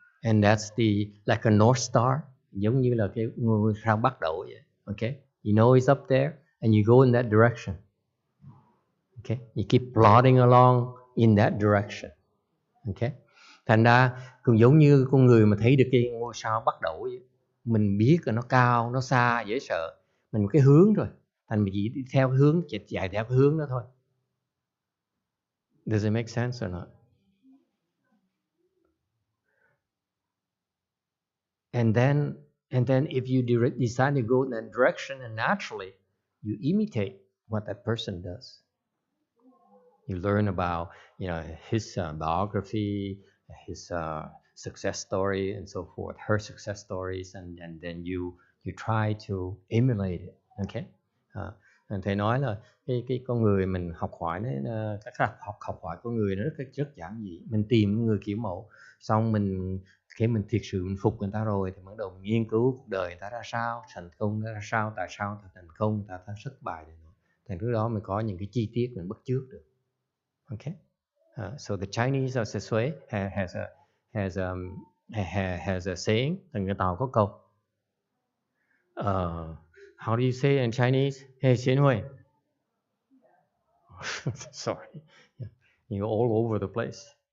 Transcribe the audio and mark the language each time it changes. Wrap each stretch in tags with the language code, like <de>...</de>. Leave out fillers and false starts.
<en>And that's like a North Star,</en> <vi>giống như là cái ngôi sao bắt đầu vậy.</vi> <en>Okay, you know it's up there, and you go in that direction. Okay, you keep plodding along in that direction.</en> <vi>Okay, thành ra cũng giống như con người mà thấy được cái ngôi sao bắt đầu vậy. Mình biết là nó cao, nó xa, dễ sợ. Mình cái hướng rồi, thành mình chỉ đi theo hướng, chạy theo cái hướng đó thôi.</vi> <en>Does it make sense or not? And then if you decide to go in that direction, and naturally you imitate what that person does. You learn about, his biography, his success story, and so forth, her success stories, and then you try to emulate it. Okay.</en> <vi>Thầy nói là cái con người mình học hỏi nó, các học hỏi con người nó rất giản dị. Mình tìm người kiểu mẫu, xong khi mình thiệt sự mình phục người ta rồi thì bắt đầu mình nghiên cứu cuộc đời người ta ra sao, thành công ra sao, tại sao ta thành công, ta thất bại rồi. Thành lúc đó mình có những cái chi tiết mình bắt chước được.</vi> <en>Okay, so the Chinese of this way has a saying.</en> <vi>Thằng người Tàu có câu.</vi> <en>How do you say in Chinese? Hey, Xianhui. Sorry, you're all over the place.</en>